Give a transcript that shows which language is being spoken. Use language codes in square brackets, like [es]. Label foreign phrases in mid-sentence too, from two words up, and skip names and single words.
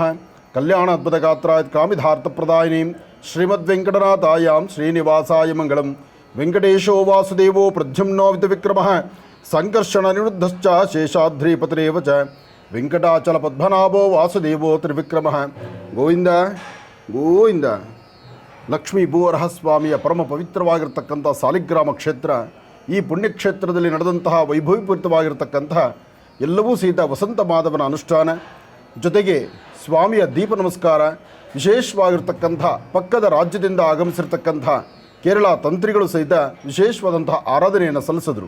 [sa] कल्याणाद्भुतगात्राय कामिधार्थप्रदायिनीं श्रीमद्वेङ्कटनाथायां श्रीनिवासाय मङ्गलं। वेङ्कटेशो वासुदेवो प्रद्युम्नो विक्रमः सङ्कर्षणनिरुद्धश्च शेषाद्रिपतिरेव च वेङ्कटाचलपद्मनाभो वासुदेवो त्रिविक्रमः। [kn] ಗೋವಿಂದ ಗೋವಿಂದ. ಲಕ್ಷ್ಮೀ ಭೂವರಹಸ್ವಾಮಿಯ ಪರಮ ಪವಿತ್ರವಾಗಿರ್ತಕ್ಕಂಥ ಸಾಲಿಗ್ರಾಮ ಕ್ಷೇತ್ರ, ಈ ಪುಣ್ಯಕ್ಷೇತ್ರದಲ್ಲಿ ನಡೆದಂತಹ ವೈಭವೀಪೂರಿತವಾಗಿರ್ತಕ್ಕಂತಹ ಎಲ್ಲವೂ ಸಹಿತ ವಸಂತ ಮಾಧವನ ಅನುಷ್ಠಾನ, ಜೊತೆಗೆ ಸ್ವಾಮಿಯ ದೀಪ ನಮಸ್ಕಾರ, ವಿಶೇಷವಾಗಿರ್ತಕ್ಕಂಥ ಪಕ್ಕದ ರಾಜ್ಯದಿಂದ ಆಗಮಿಸಿರ್ತಕ್ಕಂಥ ಕೇರಳ ತಂತ್ರಿಗಳು ಸಹಿತ ವಿಶೇಷವಾದಂತಹ ಆರಾಧನೆಯನ್ನು ಸಲ್ಲಿಸಿದರು.